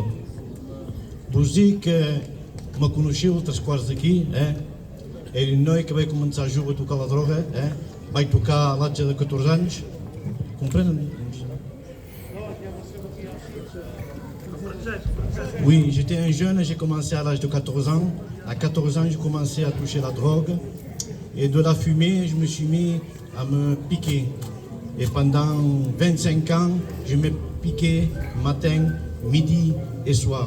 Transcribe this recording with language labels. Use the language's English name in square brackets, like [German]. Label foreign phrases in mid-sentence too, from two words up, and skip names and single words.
[Catalan] Vos dic que me coneixeu a 3 d'aquí, Era un noi que vaig començar a jugar a tocar la droga, Vaig tocar a l'atge de 14 anys. Comprenen? [French] Oui, j'étais un jeune, j'ai commencé à l'âge de 14 ans. À 14 ans, j'ai commencé à toucher la drogue. Et de la fumée, je me suis mis à me piquer. Et pendant 25 ans, je me piquais matin, midi et soir.